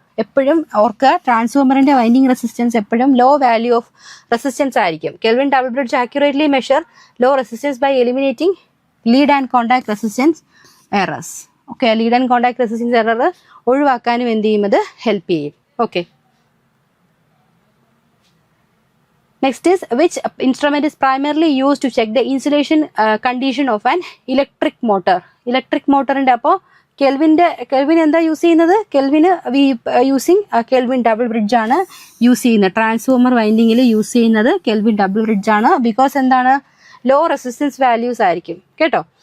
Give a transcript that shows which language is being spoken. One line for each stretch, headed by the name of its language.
Malayalam: എപ്പോഴും ഓർക്കുക, ട്രാൻസ്ഫോമറിന്റെ winding resistance എപ്പോഴും
English: low value of resistance
Malayalam: ആയിരിക്കും.
English: Kelvin double bridge accurately measure low resistance by eliminating lead and contact resistance errors.
Malayalam: Okay, lead and contact resistance error ഒഴിവാക്കാനും എന്ത് ചെയ്യും, അത് help ചെയ്യും.
English: Okay, next is which instrument is primarily used to check the insulation condition of an electric motor.
Malayalam: Electric motor ന്റെ അപ്പോൾ kelvin എന്താ use ചെയ്യുന്നത്? കെൽവിന് using kelvin double bridge ആണ് യൂസ് ചെയ്യുന്നത്. ട്രാൻസ്ഫോമർ വൈൻഡിങ്ങിൽ യൂസ് ചെയ്യുന്നത് കെൽവിൻ ഡബിൾ ബ്രിഡ്ജ് ആണ്. Because എന്താണ്, law resistance values ആയിരിക്കും കേട്ടോ.